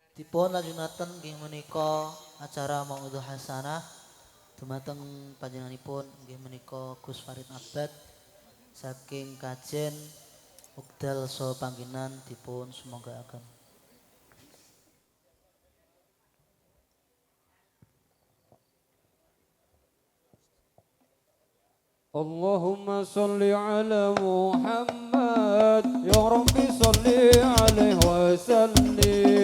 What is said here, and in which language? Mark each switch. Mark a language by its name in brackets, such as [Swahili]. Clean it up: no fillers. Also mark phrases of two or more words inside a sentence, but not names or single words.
[Javanese] Dipun lajunaken inggih menika acara Mauidul Hasanah dumateng panjenenganipun inggih menika Gus Farid Abbad saking Kajen wekdal saha panggenan dipun sumanggaken. [Arabic] اللهم صل على محمد يا رب صل عليه وسلم